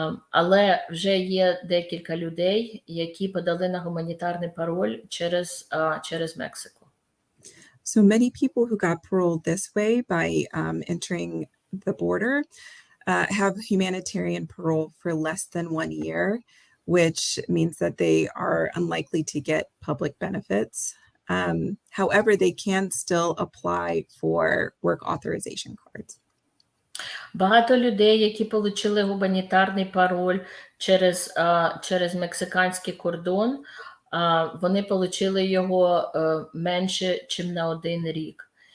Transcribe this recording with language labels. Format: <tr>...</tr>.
<uk>Але вже є декілька людей, які подали на гуманітарний пароль через Мексику.</uk> <en>So many people who got parole this way by entering the border have humanitarian parole for less than 1 year, which means that they are unlikely to get public benefits. However, they can still apply for work authorization cards.</en> <uk>Багато людей, які отримали гуманітарний пароль через мексиканський кордон, вони отримали його менше, ніж на 1 рік.</uk>